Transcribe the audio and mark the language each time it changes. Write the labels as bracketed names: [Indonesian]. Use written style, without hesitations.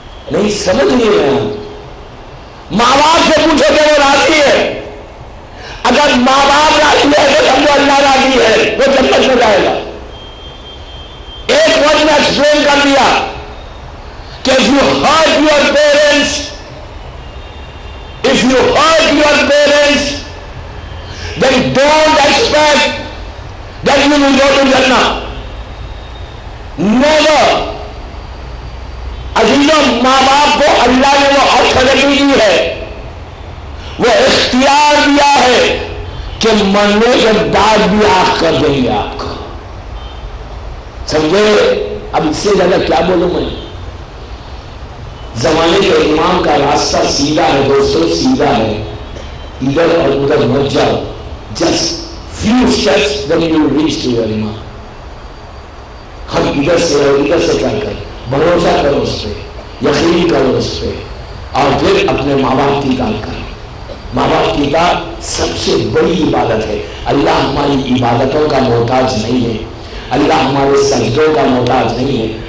[Urdu] نہیں سمجھ نہیں رہے ہیں، ماں باپ سے پوچھو کہ وہ راضی ہے، اگر ماں باپ راضی ہے تو سمجھو اللہ راضی ہے، وہ جنت میں جائے گا۔ ایک ورڈ میں ایکسپلین کر دیا کہ [English] if you hurt your parents, if you hurt your parents, then don't expect that you will go to Jannah. Never. [Urdu] عزیزوں، ماں باپ کو اللہ نے وہ آتھارٹی دی ہے، وہ اختیار دیا ہے کہ مرنے کے بعد بھی آنکھ کر دیں گے آپ کو. سمجھے؟ اب اس سے زیادہ کیا بولوں میں؟ زمانے کے امام کا راستہ سیدھا ہے دوستوں، سیدھا ہے، ادھر اور ادھر مت جاؤ. [English] Just few steps then you reach to your امام. [Urdu] ہم ادھر سے اور ادھر سے کیا کریں؟ بھروسہ کرو اس پہ، یقین کرو اس پہ، اور پھر اپنے ماں باپ کی اطاعت کرو. ماں باپ کی اطاعت سب سے بڑی عبادت ہے. اللہ ہماری عبادتوں کا محتاج نہیں ہے، اللہ ہمارے سجدوں کا محتاج نہیں ہے.